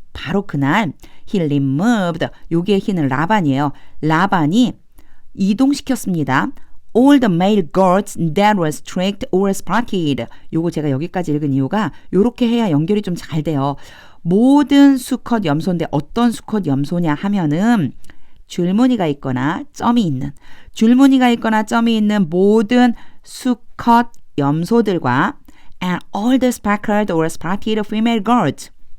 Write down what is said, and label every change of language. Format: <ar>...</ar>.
<ko>바로 그날</ko> <en>he removed.</en> <ko>요게 히는 라반이에요. 라반이 이동시켰습니다.</ko> <en>All the male goats that were streaked or spotted.</en> <ko>요거 제가 여기까지 읽은 이유가 요렇게 해야 연결이 좀 잘 돼요. 모든 수컷 염소인데 어떤 수컷 염소냐 하면은 줄무늬가 있거나 점이 있는 줄무늬가 있거나 점이 있는 모든 수컷 염소들과</ko> <en>and all the speckled or spotted female goats.</en>